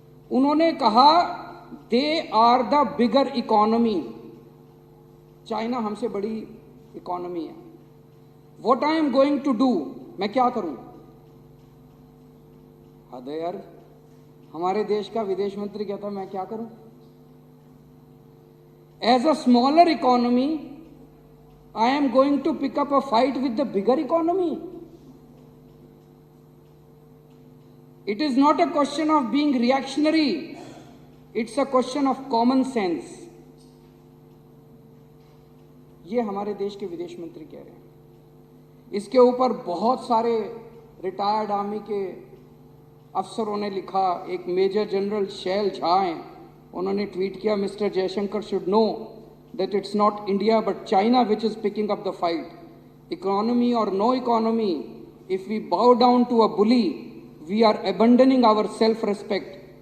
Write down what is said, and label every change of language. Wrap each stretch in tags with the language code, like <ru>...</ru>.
<hi>उन्होंने कहा</hi> <en>they are the bigger economy,</en> <hi>China हमसे बड़ी इकोनॉमी है।</hi> <en>what I am going to do,</en> <hi>मैं क्या करूं? हद है यार, हमारे देश का विदेश मंत्री कहता मैं क्या करूं?</hi> <en>As a smaller economy I am going to pick up a fight with the bigger economy. It is not a question of being reactionary. It's a question of common sense.</en> <hi>ये हमारे देश के विदेश मंत्री कह रहे हैं। इसके ऊपर बहुत सारे रिटायर्ड आर्मी के अफसरों ने लिखा। एक मेजर जनरल शैल झा हैं, उन्होंने ट्वीट किया,</hi> <en>Mister Jaishankar should know that it's not India but China which is picking up the fight. Economy or no economy, If we bow down to a bully, we are abandoning our self-respect.</en>